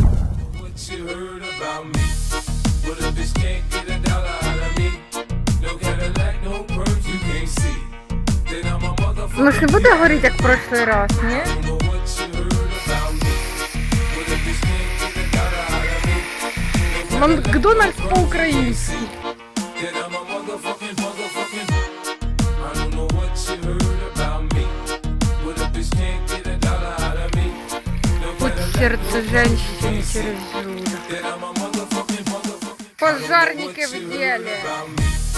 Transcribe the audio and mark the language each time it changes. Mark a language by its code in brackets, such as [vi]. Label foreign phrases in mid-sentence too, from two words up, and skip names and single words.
[uk] Ну ж не буде горіти, як [ru] в прошлый раз, [uk] ні? Макдональдс по-українськи. [ru] Путь сердца женщины через желудок. Пожарники в деле.